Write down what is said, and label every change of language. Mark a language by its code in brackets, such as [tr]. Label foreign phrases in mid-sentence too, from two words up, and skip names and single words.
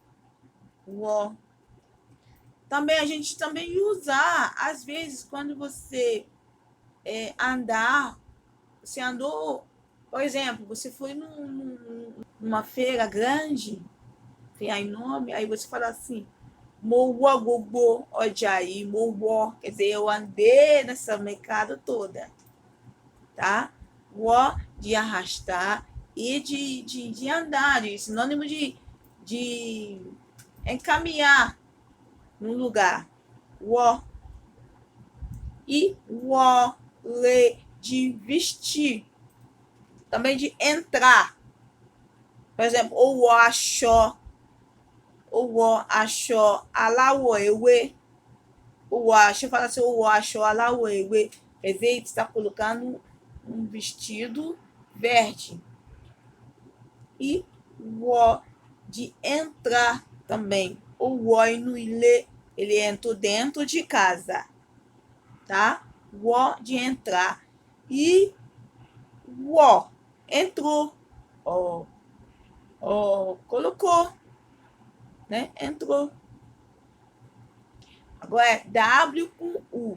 [pt] Também a gente também usar, às vezes, quando você andar, você andou, por exemplo, você foi numa feira grande, tem aí nome, aí você fala assim, [yo] mo wọ gbogbo ọjà yìí, mo wọ, [pt] quer dizer, eu andei nessa mercado toda, tá? Wọ de arrastar e de andar, de sinônimo de encaminhar num lugar. Wọ. E wọ, de vestir. Também de entrar. Por exemplo, [yo] ó wọ aṣọ. Ó wọ aṣọ aláwọ̀ ewé. Ó wọ aṣọ, [pt] fala assim, [yo] ó wọ aṣọ aláwọ̀ ewé. [pt] Quer dizer, ele está colocando um vestido verde. E wọ de entrar também. [yo] Ó wọ inú ilé, [pt] ele entrou dentro de casa. Tá? Wọ de entrar. E wọ, entrou. Colocou. Né? Entrou. Agora é W com U.